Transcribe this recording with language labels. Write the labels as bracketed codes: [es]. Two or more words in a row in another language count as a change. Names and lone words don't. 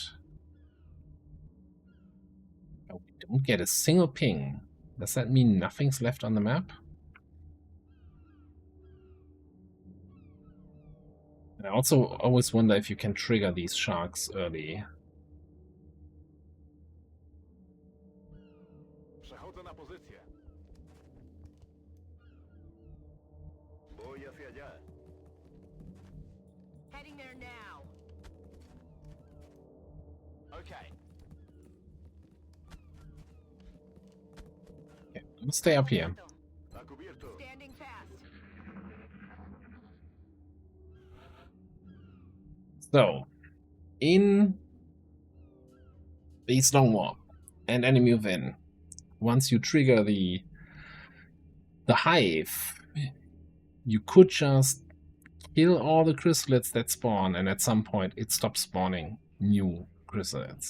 [en] Oh, we don't get a single ping. Does that mean nothing's left on the map? And I also always wonder if you can trigger these sharks early. [pl] Przechodzę na pozycję. [es] Voy hacia allá. [en] Heading there now. Okay. Okay, I'm gonna stay up here. [es] A cubierto. [en] Standing fast. So, in Base Long War and enemy within, once you trigger the hive, you could just kill all the chrysalids that spawn, and at some point it stops spawning new chrysalids.